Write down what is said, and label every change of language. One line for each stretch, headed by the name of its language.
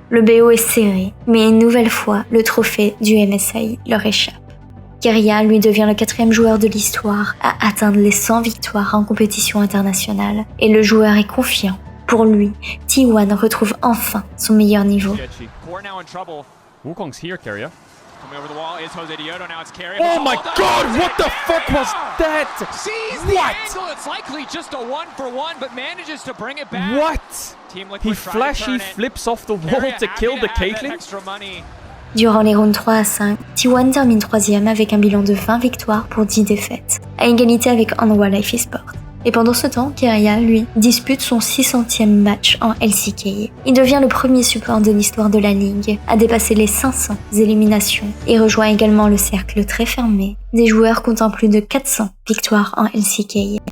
French: Le BO est serré, mais une nouvelle fois, le trophée du MSI leur échappe. Keria, lui, devient le 4e joueur de l'histoire à atteindre les 100 victoires en compétition internationale. Et le joueur est confiant. Pour lui, T1 retrouve enfin son meilleur niveau.
English: Wukong's here, Keria. Oh my god, what the fuck was that? What? It's likely just a 1-for-1, but manages to bring it back. What? He flashy flips off the wall to kill the Caitlyn?
French: Durant les rounds 3 à 5, T1 termine 3e avec un bilan de 20 victoires pour 10 défaites, à égalité avec NY Life Esports. Et pendant ce temps, Keria, lui, dispute son 600e match en LCK. Il devient le premier support de l'histoire de la ligue à dépasser les 500 éliminations et rejoint également le cercle très fermé des joueurs comptant plus de 400 victoires en LCK.